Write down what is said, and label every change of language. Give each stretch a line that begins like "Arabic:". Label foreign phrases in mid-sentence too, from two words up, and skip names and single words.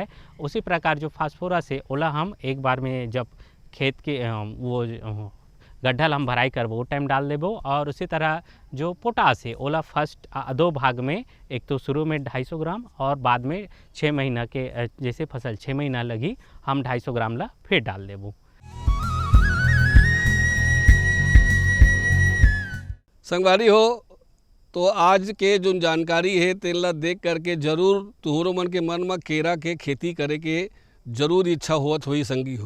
Chhattisgarhi: उसी प्रकार जो फास्फोरस है ओला हम एक बार में जब खेत के वो गड्ढा हम भराई करबो वो टाइम डाल देबो। और उसी तरह जो पोटास है ओला फर्स्ट 2 भाग में, एक तो शुरू में 250 ग्राम और बाद में 6 महीना के जैसे फसल 6 महीना लगी हम 250 ग्राम ला फिर डाल देबो। संगवारी हो तो आज के जो जानकारी है तेला देख करके जरूर तुहरो मन के मन में केरा के खेती करे के जरूर इच्छा होत होई संगी हो।